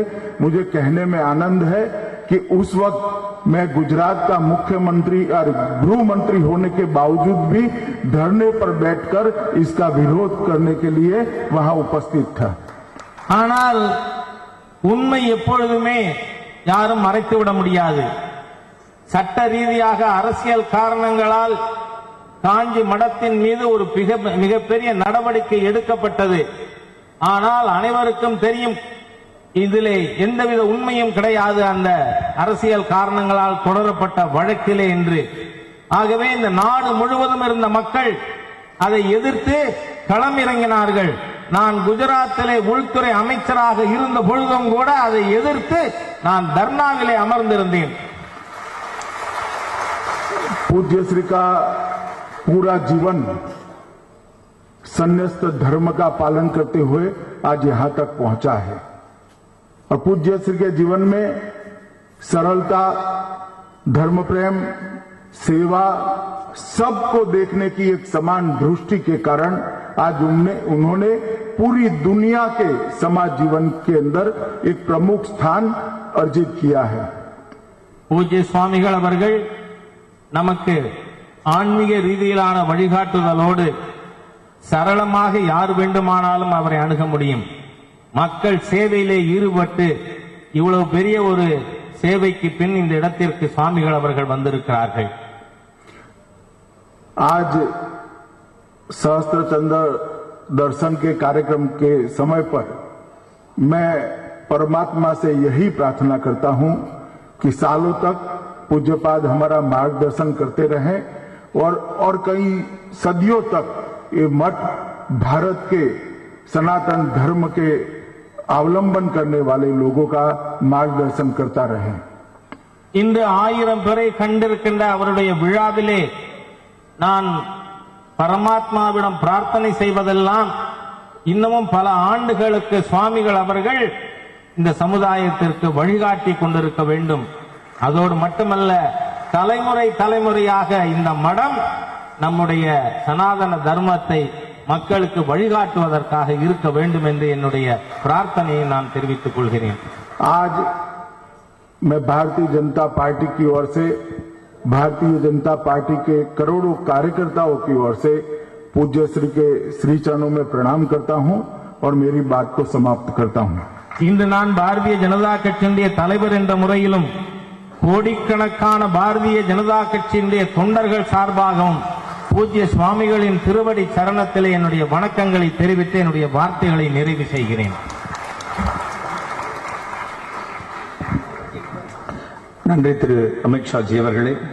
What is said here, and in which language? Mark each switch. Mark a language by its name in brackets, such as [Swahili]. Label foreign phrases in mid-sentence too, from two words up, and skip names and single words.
[Hindi] मुझे कहने में आनंद है कि उस वक्त मैं गुजरात का मुख्यमंत्री और गृह मंत्री होने के बावजूद भी धरने पर बैठकर इसका विरोध करने के लिए वहां उपस्थित था. [Tamil] ஆனால் உண்மை எப்பொழுதுமே யாரும் மறைத்துவிட முடியாது. சட்ட ரீதியாக அரசியல் காரணங்களால் காஞ்சி மடத்தின் மீது ஒரு மிகப்பெரிய நடவடிக்கை எடுக்கப்பட்டது. ஆனால் அனைவருக்கும் தெரியும் இதிலே எந்தவித உண்மையும் கிடையாது அந்த அரசியல் காரணங்களால் தொடரப்பட்ட வழக்கிலே என்று. ஆகவே இந்த நாடு முழுவதும் இருந்த மக்கள் அதை எதிர்த்து களமிறங்கினார்கள். நான் குஜராத்திலே உள்துறை அமைச்சராக இருந்த பொழுதும் கூட அதை எதிர்த்து நான் தர்ணாவிலே அமர்ந்திருந்தேன். [Hindi] पूज्य श्री का पूरा जीवन संन्यास्त धर्म का पालन करते हुए आज यहां तक पहुंचा है और पूज्य श्री के जीवन में सरलता, धर्म प्रेम, सेवा सबको देखने की एक समान दृष्टि के कारण आज उन्होंने पूरी दुनिया के समाज जीवन के अंदर एक प्रमुख स्थान अर्जित किया है. [Tamil] பூஜ்ய சுவாமிகள் அவர்கள் நமக்கு ஆன்மீக ரீதியிலான வழிகாட்டுதலோடு சரளமாக யார் வேண்டுமானாலும் அவரை அணுக முடியும். மக்கள் சேவையிலே ஈடுபட்டு இவ்வளவு பெரிய ஒரு சேவைக்கு பின் இந்த இடத்திற்கு சுவாமிகள் அவர்கள் வந்திருக்கிறார்கள். [Hindi] आज सहस्त्र चंद्र दर्शन के कार्यक्रम के समय पर मैं परमात्मा से यही प्रार्थना करता हूं कि सालों तक पूज्यपाद हमारा मार्गदर्शन करते रहें और कई सदियों तक ये मठ भारत के सनातन धर्म के अवलंबन करने वाले लोगों का मार्गदर्शन करता रहे. [Tamil] இன்று 1000 பேரை கண்டிருக்கின்ற அவருடைய விழாவிலே நான் பரமாத்மாவிடம் பிரார்த்தனை செய்வதெல்லாம் இன்னமும் பல ஆண்டுகளுக்கு சுவாமிகள் அவர்கள் இந்த சமுதாயத்திற்கு வழிகாட்டி கொண்டிருக்க வேண்டும். அதோடு மட்டுமல்ல, தலைமுறை தலைமுறையாக இந்த மடம் நம்முடைய சனாதன தர்மத்தை மக்களுக்கு வழிகாட்டுவதற்காக இருக்க வேண்டும் என்று என்னுடைய பிரார்த்தனையை நான் தெரிவித்துக் கொள்கிறேன். [Hindi] आज मैं भारतीय जनता पार्टी की ओर से, भारतीय जनता पार्टी के करोड़ों कार्यकर्ताओं की ओर से पूज्य श्री के श्री चरणों में प्रणाम करता हूं और मेरी बात को समाप्त करता हूं. [Tamil] இன்று நான் பாரதிய ஜனதா கட்சியினுடைய தலைவர் என்ற முறையிலும் கோடிக்கணக்கான பாரதிய ஜனதா கட்சியினுடைய தொண்டர்கள் சார்பாகவும் பூஜ்ய சுவாமிகளின் திருவடி சரணத்திலே என்னுடைய வணக்கங்களை தெரிவித்து என்னுடைய வார்த்தைகளை நிறைவு செய்கிறேன். நன்றி திரு அமித்ஷாஜி அவர்களே.